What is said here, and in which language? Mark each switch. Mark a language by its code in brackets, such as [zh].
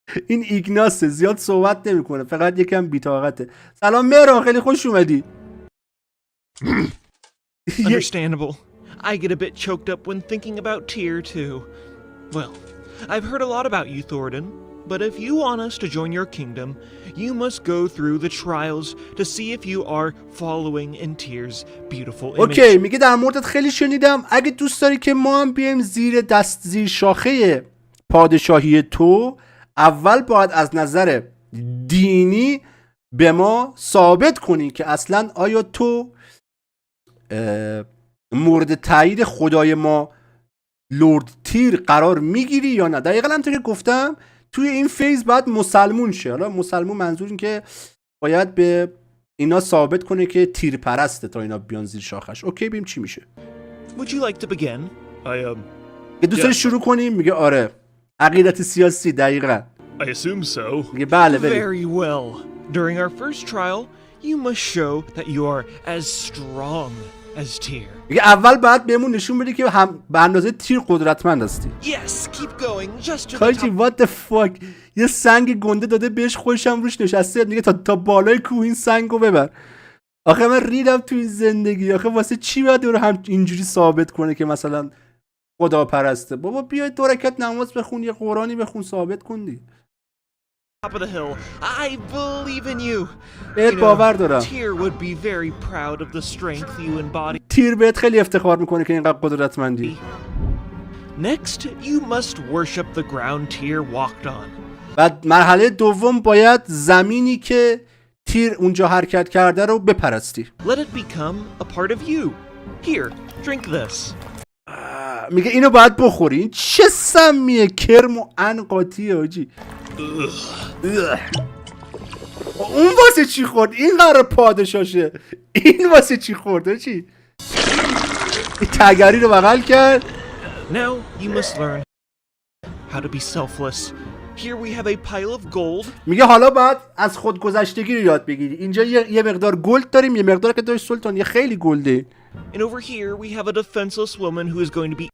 [fa] این ایگناسه، زیاد صحبت نمیکنه، فقط یکم بی‌طاقته. سلام مهران، خیلی خوش اومدی. [en] Understandable. I get a bit choked up when thinking about Tyr too. Well, I've heard a lot about you, Thoradin. but if you want us to join your kingdom, you must go through the trials to see if you are following in Tyr's beautiful image. [fa] اوکی میگه در موردت خیلی شنیدم، اگه دوست داری که ما هم بیایم زیر شاخه پادشاهی تو، اول باید از نظر دینی به ما ثابت کنی که اصلا آیا تو مورد تایید خدای ما لورد تیر قرار میگیری یا نه. دقیقا همونطور که گفتم توی این فیز باید مسلمون شه. حالا مسلمون منظور این که باید به اینا ثابت کنه که تیر پرسته تا اینا بیان زیر شاخش. اوکی ببینیم چی میشه. [en] Would you like to begin? [fa] دوست داری شروع کنیم؟ میگه آره. عقیدت سیاسی دقیقا. [en] I assume so. [fa] میگه بله [en] Very well. During our first trial, you must show that you are as strong as Tyr. [fa] میگه اول باید بهمون نشون بدی که هم به اندازه تیر قدرتمند هستی. [en] Yes, keep going. Just to the کاجی top. what the fuck. [fa] یه سنگ گنده داده بهش، خودشم روش نشسته، میگه تا بالای کوه این سنگو ببر. آخه من ریدم تو این زندگی. آخه واسه چی باید رو هم اینجوری ثابت کنه که مثلا خدا پرسته؟ بابا بیای 2 رکعت نماز بخون، یه قرآنی بخون، ثابت کن دی. [en] Top of the hill. I believe in you. [fa] بهت باور دارم. [en] Tyr would be very proud of the strength you embody. [fa] تیر بهت خیلی افتخار میکنه که اینقدر قدرتمندی. [en] Next, you must worship the ground Tyr walked on. [fa] بعد مرحله دوم باید زمینی که تیر اونجا حرکت کرده رو بپرستی. [en] Let it become a part of you. Here, drink this. [fa] میگه اینو باید بخوری. این چه سمیه؟ کرم و انقاطیه آجی. اون واسه چی خورد؟ این قرار پادشاشه. این واسه چی خورده چی؟ این تگری رو بغل کرد. [en] Now you must learn how to be selfless. Here we have a pile of gold. [fa] میگه حالا باید از خودگذشتگی رو یاد بگیری. اینجا یه مقدار گلد داریم، یه مقدار که داشت سلطان، یه خیلی گلده. [en] And over here we have a defenseless woman who is going to be.